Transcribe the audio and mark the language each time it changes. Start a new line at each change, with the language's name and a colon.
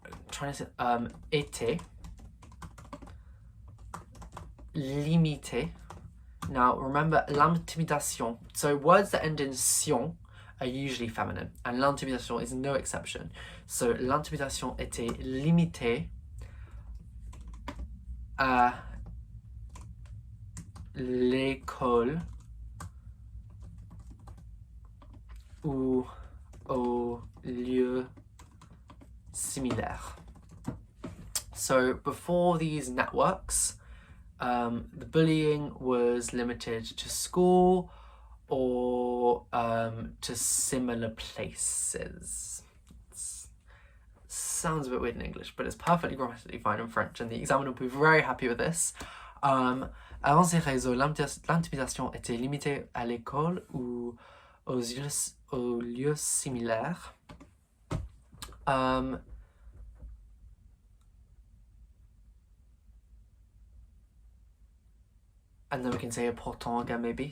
English: Trying to say
French: était limité.
English: Now remember l'intimidation. So words that end in sion are usually feminine, and l'intimidation is no exception.
French: So l'intimidation était limitée à l'école ou au lieu similaire.
English: So before these networks, the bullying was limited to school or to similar places. Sounds a bit weird in English, but it's perfectly grammatically fine in French, and the examiner will be very happy with this.
French: Avant ces réseaux, l'intimidation était limitée à l'école ou aux lieux similaires.
English: And then we can say pourtant again, maybe.